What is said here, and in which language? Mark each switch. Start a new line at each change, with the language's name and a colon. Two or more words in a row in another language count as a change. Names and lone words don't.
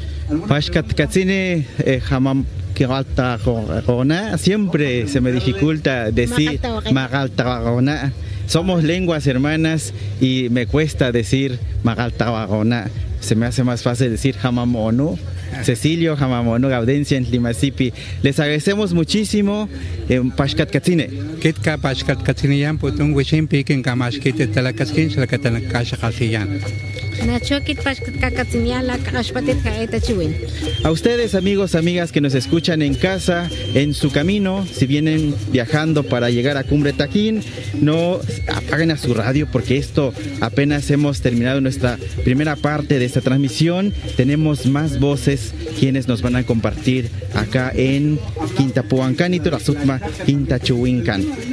Spanish: Siempre se me dificulta decir Magaltagona. Somos lenguas hermanas y me cuesta decir Magaltagona. Se me hace más fácil decir Jamamono. Cecilio, Jamamono, Gaudencia en Tlimasipi. Les agradecemos muchísimo.
Papantla Totonac: Pashkat Katsine. Kitka Pashkat Katsiniyan, Putun Wishin Pikin Kamashkit Talakaskin, Shalakatan Kashakasiyan.
Spanish: A ustedes, amigos, amigas que nos escuchan en casa, en su camino, si vienen viajando para llegar a Cumbre Tajín, no apaguen a su radio, porque esto apenas hemos terminado nuestra primera parte de esta transmisión. Tenemos más voces quienes nos van a compartir acá en Quintapuancán y Torazutma, Quintachuincán.